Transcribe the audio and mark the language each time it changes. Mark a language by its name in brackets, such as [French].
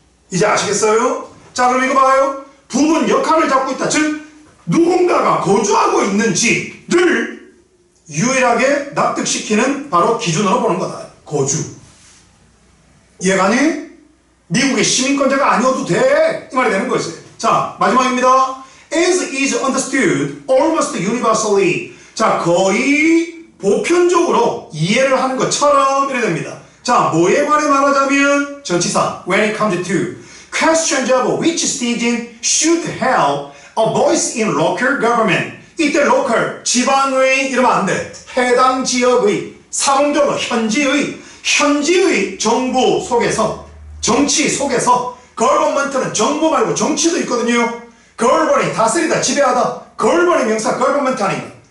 [Korean] 이제 아시겠어요? 자, 그럼 이거 봐요. 부분 역할을 잡고 있다. 즉, 누군가가 거주하고 있는지를 유일하게 납득시키는 바로 기준으로 보는 거다. 거주. 이해가니? 미국의 시민권자가 아니어도 돼. 이 말이 되는 거였어요. 자, 마지막입니다. [English] As is understood almost universally. [Korean] 자, 거의 보편적으로 이해를 하는 것처럼 이래 됩니다. 자, 뭐에 관해 말하자면 전치사 [English] when it comes to questions of which citizen should have a voice in local government. [Korean] 이때 local, 지방의 이러면 안 돼. 해당 지역의, 사용적으로 현지의 정부 속에서, 정치 속에서 government는 정부 말고 정치도 있거든요. govern이 다스리다, 지배하다. govern의 명사 government 아닌가.